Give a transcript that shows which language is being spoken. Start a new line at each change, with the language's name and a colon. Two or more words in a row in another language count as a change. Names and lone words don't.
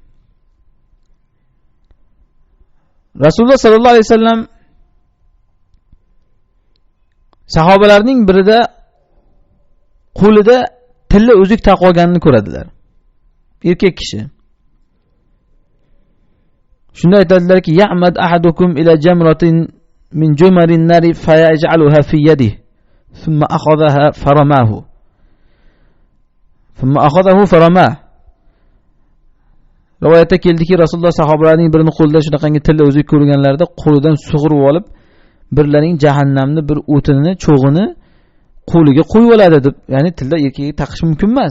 Arabic: رسول الله صلى الله عليه وسلم
Uzbek: sahobalarning birida qo'lida tilla uzuk taqib olganini ko'radilar. Erkak kishi. Shunda aytadilarki,
Arabic: "يعمد أحدكم إلى جمرة من جمر نار فيجعلها في يده ثم أخذها فرماه.
Uzbek: Rivoyatda keldiki, Rasululloh sahobalarning birini qo'lida shunaqangi tilla uzuk ko'rganlarida qo'lidan sug'urib olib, birlarining jahannamni bir o'tini, cho'g'ini qo'liga qo'yib oladi deb, ya'ni tilla erkakga taqish mumkin emas.